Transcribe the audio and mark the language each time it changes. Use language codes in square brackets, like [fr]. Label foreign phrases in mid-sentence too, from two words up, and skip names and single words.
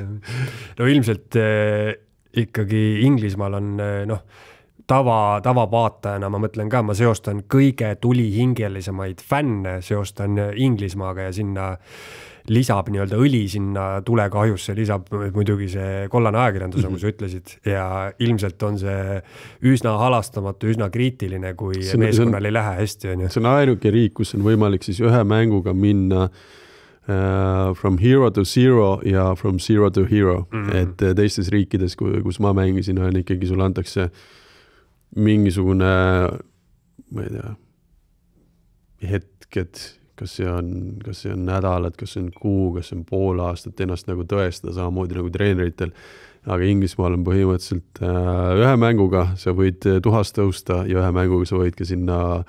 [et] No ilmselt ikkagi Inglismaal on tavavaatajana, ma mõtlen ka, ma seostan kõige tulihingelisemaid fänne, seostan Inglismaaga ja sinna lisab nii-öelda õli sinna tulekahjusse, lisab muidugi see kollane ajakirjandus, nagu sa ütlesid, ja ilmselt on see üsna halastamatu, üsna kriitiline, kui meeskonnal ei lähe hästi. See on ainuke riik, kus on võimalik siis ühe mänguga minna [en] from hero to zero [et] ja [en] from zero to hero. [et] Et teistes riikides, kus ma mängisin, on ikkagi sulle antakse mingisugune, ma ei tea, hetked, kas see on nädalad, kas see on kuu, kas see on pool aastat ennast nagu tõestada samamoodi nagu treeneritel, aga Inglismaal on põhimõtteliselt ühe mänguga sa võid tuhast tõusta ja ühe mänguga sa võid ka sinna